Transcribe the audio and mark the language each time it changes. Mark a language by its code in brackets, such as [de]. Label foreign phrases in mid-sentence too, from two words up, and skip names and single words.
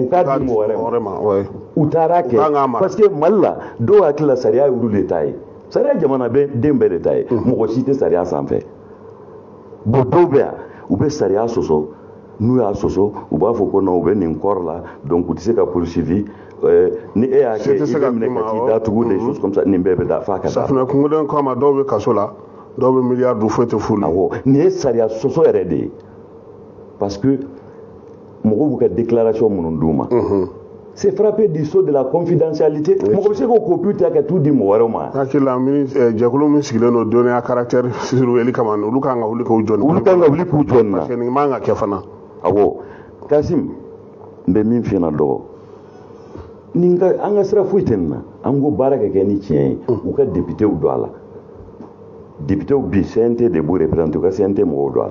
[bm] mɔgɔ wɛrɛ ma u taara kɛ [fr] parce que [bm] Mali la dɔw hakili la sariya ye olu de ta ye sariya jamana den bɛɛ de ta ye mɔgɔ si tɛ sariya sanfɛ bon dɔw bɛ yan u bɛ sariya sɔsɔ n'u y'a sɔsɔ u b'a fɔ ko non u bɛ nin kɔrɔ la donc u tɛ se ka poursuivi ni e y'a kɛ i bɛ minɛ ka t'i datugu [fr] des choses comme ça [bm] nin bɛɛ bɛ da f'a ka da safunɛ kungolen kama dɔw bɛ kaso la dɔw bɛ miliyari du foyi tɛ f'u la awɔ nin ye sariya sɔsɔ yɛrɛ de ye [fr] parce que [bm] mɔgɔw b'u ka déclaration minnu d'u ma [fr] c'est frappé du sceau de la confidentialité [bm] mɔgɔ bɛ se k'o copie ta ka t'u di mɔgɔ wɛrɛw ma hakili la jɛkulu min sigilen don dɔnniya [fr] caractère surveillé [bm] kama olu kan ka wuli k'u jɔ olu kan ka wuli k'u jɔ nin na [fr] parce que [bm] nin man ka kɛ fana awɔ Kasim n bɛ min f'i ɲɛna dɔgɔ an ka sira foyi tɛ nin na an ko baara ka kɛ ni tiɲɛ ye u ka députéw don a la députéw bi CNT de b'u représenter u ka CNT mɔgɔw don a la